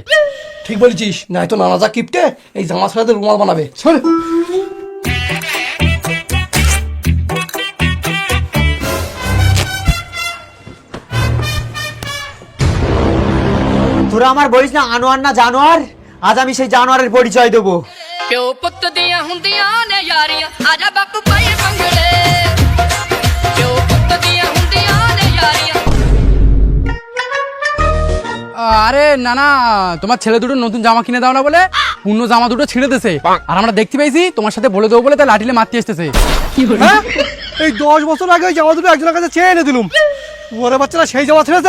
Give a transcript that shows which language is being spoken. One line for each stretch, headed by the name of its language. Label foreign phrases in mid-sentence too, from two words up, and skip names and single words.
Bangla: ঠিক বলেছিস, নাই তো নানা যা কিপটে এই জামা ছাড়াতে রুমাল বানাবে। ছেড়। তোরা আমার বলিস না আনোয়ার না জানোয়ার, আজ আমি সেই জানোয়ারের পরিচয় দেবো।
Punjabi: ਪਿਓ ਪੁੱਤ ਦੀਆਂ ਹੁੰਦੀਆਂ ਨੇ ਯਾਰੀਆਂ ਆਜਾ ਬਾਪੂ ਪਾਏ ਭੰਗੜੇ ਪਿਓ ਪੁੱਤ ਦੀਆਂ ਹੁੰਦੀਆਂ ਨੇ ਯਾਰੀਆਂ
Bangla: আরে না না, তোমার ছেলে দুটো নতুন জামা কিনে দাও না বলে পূর্ণ জামা দুটো ছিঁড়ে দিছে, আর আমরা দেখতে পাইছি তোমার সাথে বলে দেবো বলে তাই লাঠিলে মারতে এসতেছে। হ্যাঁ? এই 10 বছর আগে ওই জামা দুটো একজনের কাছে চেয়ে এনে দিলুম, ওরে বাচ্চারা সেই জামা ছেড়েছে।